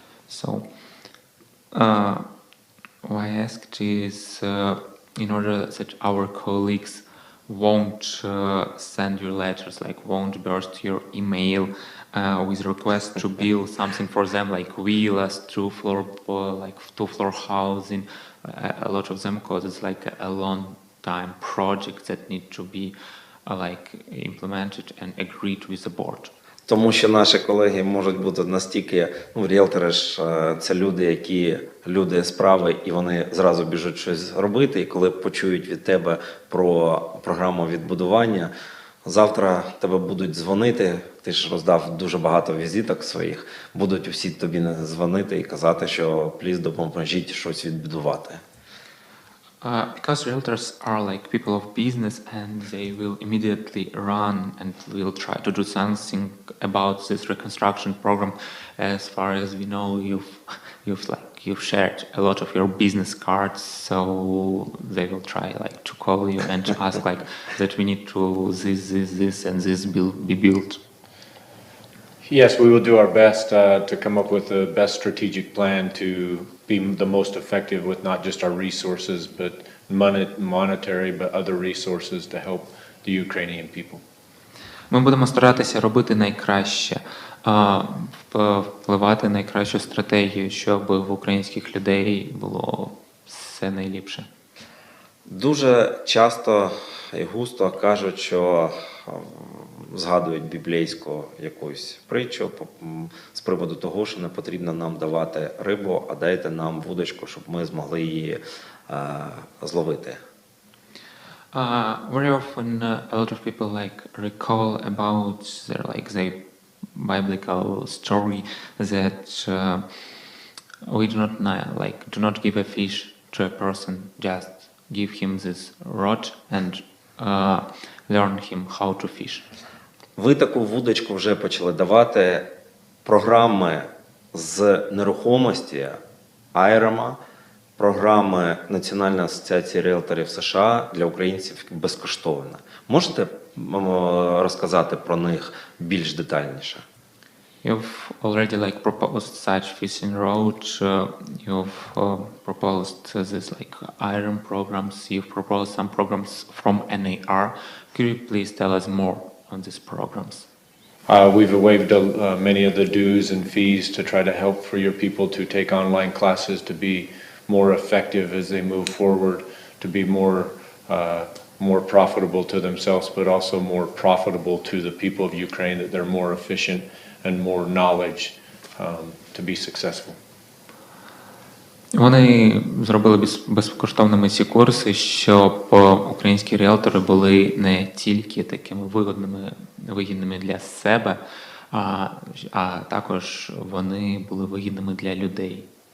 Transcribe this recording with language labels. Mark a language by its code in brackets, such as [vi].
[en] So, why I asked is in order that our colleagues won't send you letters, like won't burst your email with request to build something for them, like villas, two-floor housing, a lot of them, because it's like a long time project that need to be implemented and agreed with the board. [uk] Тому що наші колеги можуть бути настільки, ріелтори ж це люди справи, і вони зразу біжуть щось робити. І коли почують від тебе про програму відбудування, завтра тебе будуть дзвонити, ти ж роздав дуже багато візиток своїх, будуть усі тобі дзвонити і казати, що пліз допоможіть щось відбудувати. [en] Because realtors are like people of business, and they will immediately run and will try to do something about this reconstruction program. As far as we know, you've shared a lot of your business cards, so they will try to call you and to ask that we need to this and this be built. Yes, we will do our best to come up with the best strategic plan to be the most effective with not just our resources, but monetary, but other resources to help the Ukrainian people. [uk] Ми будемо старатися робити найкраще, впливати найкращу стратегію, щоб в українських людей було все найліпше. Дуже часто і густо кажуть, що згадують біблійську якусь притчу з приводу того, що не потрібно нам давати рибу, а дайте нам вудочку, щоб ми змогли її зловити. [en] Very often a lot of people recall about their biblical story that we do not give a fish to a person, just give him this rod and learn him how to fish. [uk] Ви таку вудочку вже почали давати програми з нерухомості IREM, програми Національної асоціації ріелторів США для українців безкоштовно. Можете розказати про них більш детальніше? [en] You've already proposed such fishing route. You've proposed this IREM programs. You've proposed some programs from NAR. Could you please tell us more on these programs? We've waived many of the dues and fees to try to help for your people to take online classes to be more effective as they move forward, to be more more profitable to themselves, but also more profitable to the people of Ukraine, that they're more efficient and more knowledge to be successful. [uk] Вони зробили безкоштовними ці курси, щоб українські ріелтори були не тільки такими вигідними для себе, а також вони були вигідними для людей.